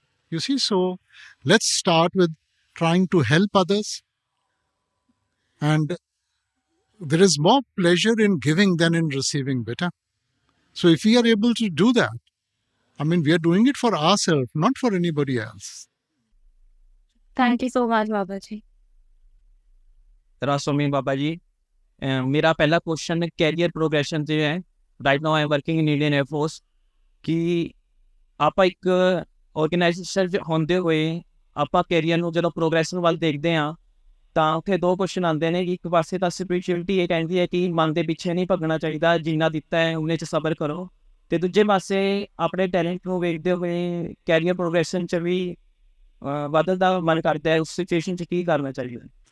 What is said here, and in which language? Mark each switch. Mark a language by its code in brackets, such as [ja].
[en] You see, so let's start with trying to help others. And there is more pleasure in giving than in receiving, beta. So if we are able to do that, we are doing it for ourselves, not for anybody else. Thank you so much, Babaji. [hi] रास्वामी बाबा जी, मेरा पहला question career progression से है। [en] right now I am working in Indian air force [pa] कि आप एक organisation होंदे हुए आप कैरियर ਨੂੰ ਜਦੋਂ ਪ੍ਰੋਗਰੈਸ਼ਨ ਵੱਲ ਦੇਖਦੇ ਆ ਤਾਂ ਉੱਥੇ ਦੋ ਕੁਐਸਚਨ ਆਉਂਦੇ ਨੇ ਕਿ ਇੱਕ ਪਾਸੇ ਤਾਂ ਸਪਿਰਿਚੁਅਲਿਟੀ ਇਹ ਕਹਿੰਦੀ ਹੈ ਕਿ ਮਨ ਦੇ ਪਿੱਛੇ ਨਹੀਂ ਭੱਜਣਾ ਚਾਹੀਦਾ, ਜੀਣਾ ਦਿੱਤਾ ਹੈ ਉਹਨੇ 'ਚ ਸਬਰ ਕਰੋ, ਤੇ ਦੂਜੇ ਪਾਸੇ ਆਪਣੇ ਟੈਲੈਂਟ ਨੂੰ ਵੇਖਦੇ ਹੋਏ ਕੈਰੀਅਰ ਪ੍ਰੋਗਰੈਸ਼ਨ 'ਚ ਵੀ ਵਧਣ ਦਾ ਮਨ ਕਰਦਾ ਹੈ। ਉਸ ਸਿਚੁਏਸ਼ਨ 'ਚ ਕੀ ਕਰਨਾ ਚਾਹੀਦਾ?